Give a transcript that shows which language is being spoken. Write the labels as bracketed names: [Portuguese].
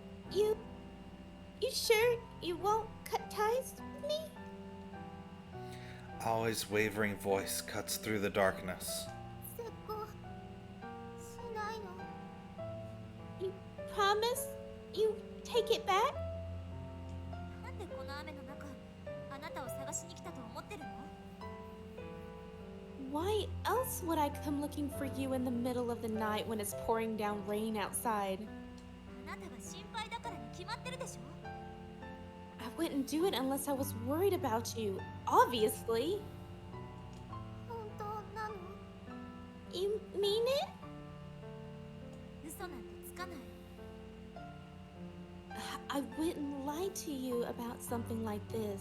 [English] You sure you won't cut ties with me? Aoi's wavering voice cuts through the darkness. [Japanese] 絶好しないの。 [English] You promise you take it back? [Japanese] なんでこの雨の中、あなたを探しに来たと思ってるの？ [English] Why else would I come looking for you in the middle of the night when it's pouring down rain outside? [Japanese] あなたが心配だからに決まってるでしょ。 [English] I wouldn't do it unless I was worried about you, obviously. [Japanese] 本当なの？ [English] You mean it? [Japanese] 嘘なんてつかない。 [English] I wouldn't lie to you about something like this.